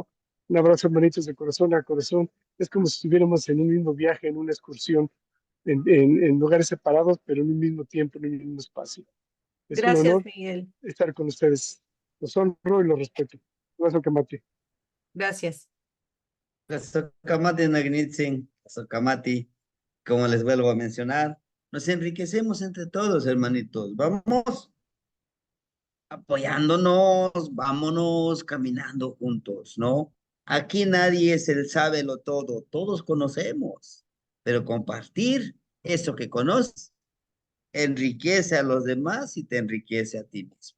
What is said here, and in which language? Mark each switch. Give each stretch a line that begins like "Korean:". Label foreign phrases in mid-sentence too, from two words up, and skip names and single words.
Spanish: Un abrazo, hermanitos, de corazón a corazón. Es como si estuviéramos en un mismo viaje, en una excursión, en lugares separados, pero en un mismo tiempo, en un mismo espacio. Es un Gracias, honor Miguel. estar con ustedes. Los honro y los respeto. Un abrazo, Kamati. Gracias.
Nahuatl languages: Tlazokamati nagnitzin, Tlazokamati,
Spanish: como les vuelvo a mencionar, nos enriquecemos entre todos, hermanitos. Vamos apoyándonos, vámonos caminando juntos, ¿no? Aquí nadie es el sábelo todo, todos conocemos, pero compartir eso que conoces enriquece a los demás y te enriquece a ti mismo.